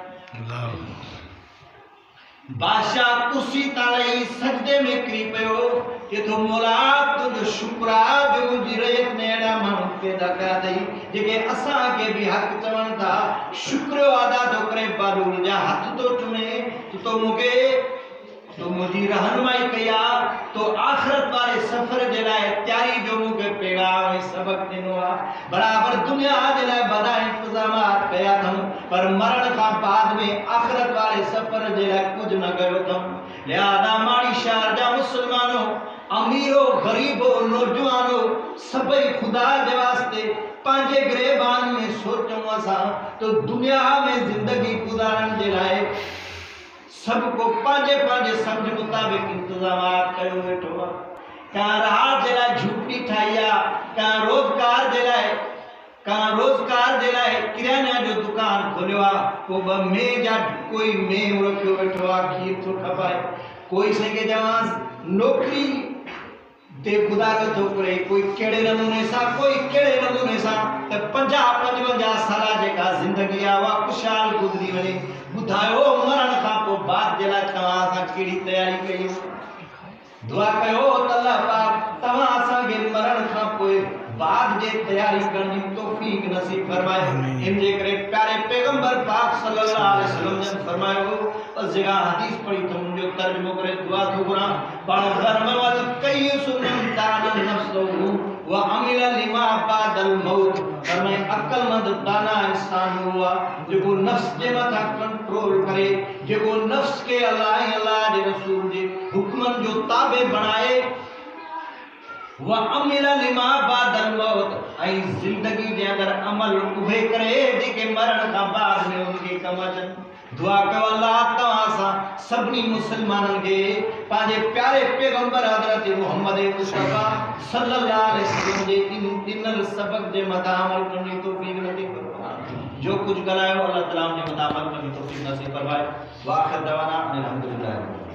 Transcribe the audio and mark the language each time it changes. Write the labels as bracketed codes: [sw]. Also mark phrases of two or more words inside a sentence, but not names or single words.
[sd] बादशाह कुर्सी ताई सजदे में किरी पियो कि तो मौला तुंहिंजो शुक्र आहे जो मुंहिंजी रयत में अहिड़ा माण्हू पैदा कया अथई जेके असांखे बि हक़ चवनि था। शुक्र अदा थो करे, बालूल जा हथ थो चुमे, तो मूंखे तो मुझी रहनुमाई कया, तो आखिरत वाले सफर जे लाइ तयारी जो मूंखे पैगाम सबक ॾिनो आहे। बराबर दुनिया जे लाइ वॾा इंतज़ामात कया अथऊं, पर मरण खां बाद में आखिरत वाले सफर जे लाइ कुझु न कयो अथऊं। लिहाज़ा माड़ी शहर जा मुसलमानो, अमीरो गरीबो नौजवानो, सभई खुदा जे वास्ते पंहिंजे गिरेबान में सोचूं असां तो दुनिया में ज़िंदगी गुज़ारण जे लाइ सबको पांजे पांजे समझ मुताबिक इंतजामात कयो वेठो आहे। का राहत जे लाइ झूपड़ी ठाही आहे, का रोज़गार जे लाइ किराना जो दुकान खोलियो आहे, को ॿ मेह जा कोई मेह रखियो वेठो आहे, खीर थो खपाए, कोई संगे जवां नौकरी ते गुज़ारो थो करे, कोई कहिड़े नमूने सां, कोई कहिड़े नमूने सां त 50-55 साल जेका ज़िंदगी आहे उहा ख़ुशहाल गुज़री वञे। ॿुधायो मरण खां पोइ बाद जे लाइ तव्हां सां कहिड़ी तयारी कई? दुआ कयो त अल्लाह पाक तव्हां असांखे मरण खां पोइ बाद जे तयारी करण जी तौफ़ीक़ नसीब फरमाए। इन जे करे प्यारे पैगंबर पाक [ar] صلى الله عليه وسلم [sd] ने फरमायो, बस जगह हदीस पढ़ी तो मुझे तर्जुमो करे दुआ थो घुरां। पाण घर में वत कई सुनन दान नफ्सहु व अमिल लिमा बादल मौत। फरमाए अक्लमंद दाना इंसान हुआ जेको नफ्स जे मथा कंट्रोल करे, जेको नफ्स के अल्लाह जे रसूल जे हुक्मन जो ताबे बनाए, [ar] وعمل لما بعد الموت, [sd] ऐं जिंदगी जे अंदर अमल उभे करे जेके मरण खां बाद में उनके कम अचनि। दुआ कयो अल्लाह तव्हां सां सभिनी मुसलमाननि खे पंहिंजे प्यारे पैगंबर हज़रत मोहम्मद मुस्तफा [ar] صلى الله عليه وسلم [sd] जे ॾिनल सबक जे मथां अमल करण जी तौफ़ीक़ नसीब फरमाए। जो कुझु ॻाल्हायो अल्लाह ताला उन जे मथां अमल करण जी तौफ़ीक़ नसीब फरमाए। [ar] وآخر دعوانا الحمد لله.